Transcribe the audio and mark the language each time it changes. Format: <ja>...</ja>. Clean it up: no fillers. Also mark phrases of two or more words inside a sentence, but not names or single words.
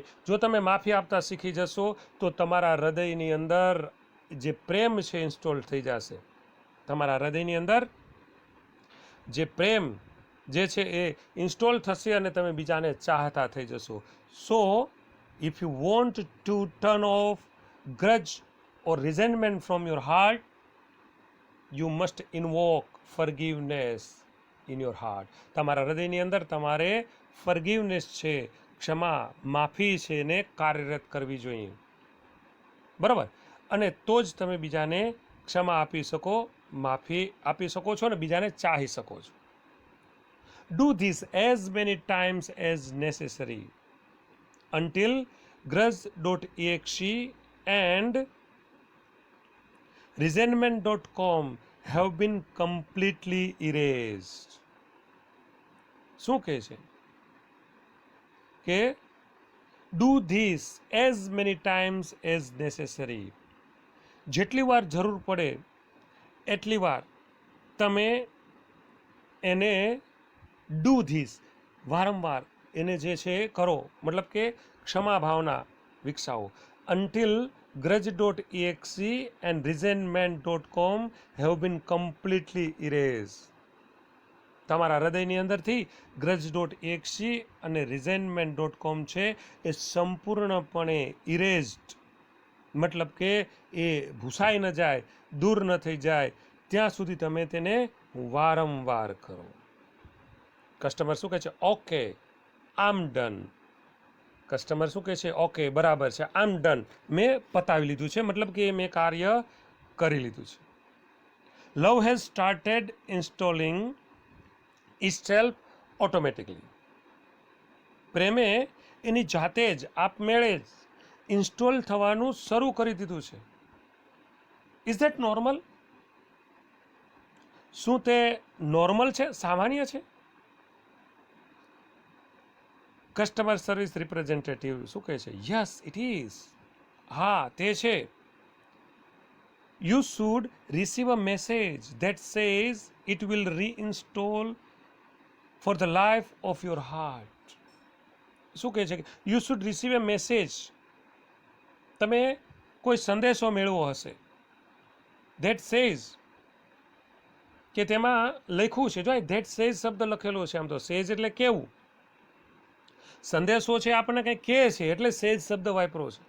<gu>જો તમે માફી આપતા શીખી જશો તો તમારા હૃદયની અંદર જે પ્રેમ છે ઇન્સ્ટોલ થઈ જશે. તમારા હૃદયની અંદર જે પ્રેમ જે છે એ ઇન્સ્ટોલ થશે અને તમે બીજાને ચાહતા થઈ જશો.</gu> <en>So if you want to turn off grudge or resentment from your heart, you must invoke forgiveness in your heart.</en> <gu>તમારા હૃદયની અંદર તમારે ફર્ગિવનેસ છે, ક્ષમા, માફી છે એને કાર્યરત કરવી જોઈએ. બરાબર, અને તો જ તમે બીજાને ક્ષમા આપી શકો, માફી આપી શકો છો અને બીજાને ચાહી શકો છો.</gu> <en>Do this as many times as necessary until grudge.exe and resentment.com have been completely erased.</en> <gu>શું કહે છે કે</gu> <en>do this as many times as necessary,</en> <gu>જેટલી વાર જરૂર પડે એટલી વાર તમે એને</gu> <en>do this,</en> <gu>વારંવાર એને જે છે કરો, મતલબ કે ક્ષમા ભાવના વિકસાવો.</gu> <en>until grudge.exe and resentment.com have been completely erased.</en> <gu>તમારા હૃદયની અંદરથી grudge.exe અને resentment.com છે એ સંપૂર્ણપણે ઇરેઝડ, મતલબ કે એ ભૂસાઈ ન જાય, દૂર ન થઈ જાય ત્યાં સુધી તમે તેને વારંવાર કરો. કસ્ટમર શું કહે છે? ઓકે,</gu> <en>I'm done.</en> <gu>કસ્ટમર શું કહે છે? ઓકે, બરાબર છે,</gu> <en>I'm done,</en> <gu>મેં પતાવી લીધું છે, મતલબ કે મેં કાર્ય કરી લીધું છે.</gu> <en>Love has started installing itself automatically.</en> <gu>પ્રેમે એની જાતે જ આપમેળે જ ઇન્સ્ટોલ થવાનું શરૂ કરી દીધું છે.</gu> <en>Is that normal?</en> <gu>શું તે નોર્મલ છે, સામાન્ય છે?</gu> <en>customer service representative</en> <gu>શું કહે છે?</gu> <en>Yes it is.</en> <gu>હા, તે છે.</gu> <en>You should receive a message that says it will reinstall for the life of your heart.</en> <gu>શું કહે છે કે</gu> <en>you should receive a message,</en> <gu>તમે કોઈ સંદેશો મેળવો હશે,</gu> <en>that says,</en> <gu>કે તેમાં લખ્યું છે, જો</gu> <en>that says</en> <gu>શબ્દ લખેલો છે, આમ તો સેઝ એટલે કેવું, સંદેશો છે આપણને કંઈ કહે છે એટલે સેઝ શબ્દ વાપરો છે.</gu>